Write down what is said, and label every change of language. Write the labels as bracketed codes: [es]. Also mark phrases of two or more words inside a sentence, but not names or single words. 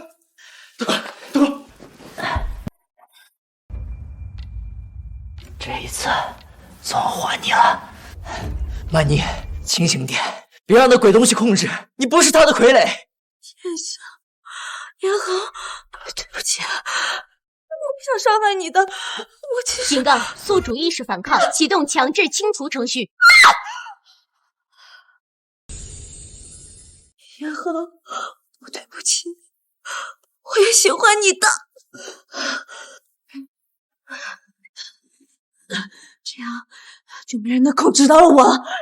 [zh] 這一次，算我還你了。曼妮，清醒點，別讓那鬼東西控制，你不是他的傀儡。天下，嚴恒，對不起，我不想傷害你的，我其實…… 警告：宿主意識反抗，啟動強制清除程序。嚴恒，我對不起你，我也喜歡你的。這樣就沒人能控制到我。